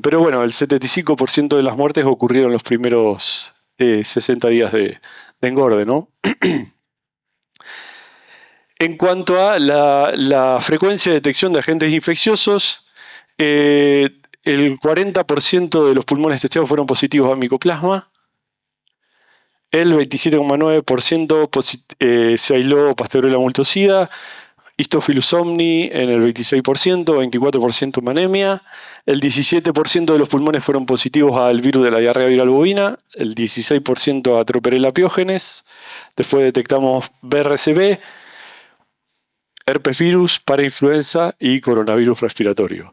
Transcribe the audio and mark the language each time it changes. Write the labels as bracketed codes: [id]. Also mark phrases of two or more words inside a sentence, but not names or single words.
[es] Pero bueno, el 75% de las muertes ocurrieron los primeros 60 días de engorde, ¿no? En cuanto a la frecuencia de detección de agentes infecciosos, el 40% de los pulmones testeados fueron positivos a micoplasma. El 27,9% se aisló Pasteurella multocida, Histophilus omni en el 26%, 24% anemia. El 17% de los pulmones fueron positivos al virus de la diarrea viral bovina, el 16% a Troperella piógenes. Después detectamos BRCB, herpes virus, parainfluenza y coronavirus respiratorio.